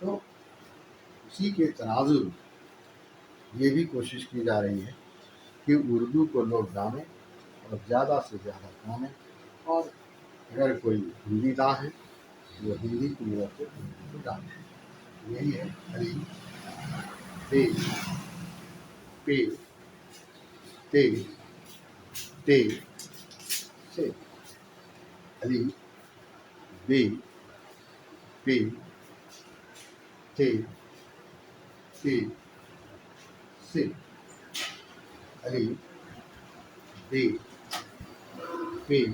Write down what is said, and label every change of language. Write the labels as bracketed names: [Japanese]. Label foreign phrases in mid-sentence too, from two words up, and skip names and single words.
[Urdu] تو اسی کے تناظر میں یہ بھی کوشش کی جا رہی ہے کہ اردو کو لوگ جانیں اور زیادہ سے زیادہ جانیں، اور اگر کوئی ہندی داں ہے وہ ہندی کی مدد سے اردو کو جانیں۔ یہی ہے الف ب پ ت ٹ س، الف ب پ ت ٹ س، الف ب پ